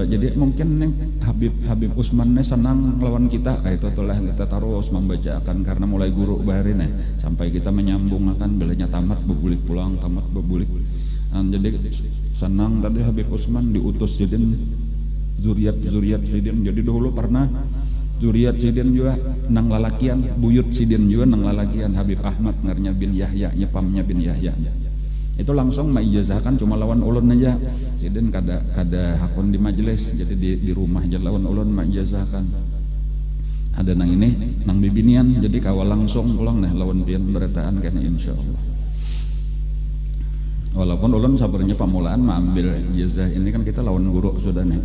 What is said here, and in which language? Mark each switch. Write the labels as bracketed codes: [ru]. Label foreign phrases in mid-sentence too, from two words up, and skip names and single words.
[bjn] Jadi mungkin nih Habib Usman nih senang lawan kita, kayak itu telah kita terus membacakan karena mulai guru bahari nih sampai kita menyambung akan belanya tamat bebulik pulang, tamat bebulik. Jadi senang tadi Habib Usman diutus Sidin zuriat Sidin. Jadi dulu pernah zuriat Sidin juga nang lalakian, buyut Sidin juga nang lalakian Habib Ahmad ngarnya bin Yahya, nyepamnya bin Yahya. Itu langsung maijazahkan cuma lawan ulun aja. Sidin kada hakun di majelis, jadi di rumah aja lawan ulun maijazahkan. Ada nang ini nang bibinian, jadi kawal langsung pulang nih lawan pian berataan kena [ar] insya Allah. [bjn] Walaupun ulun sabarnya pamulaan mengambil ijazah ini kan kita lawan guru sudah nih.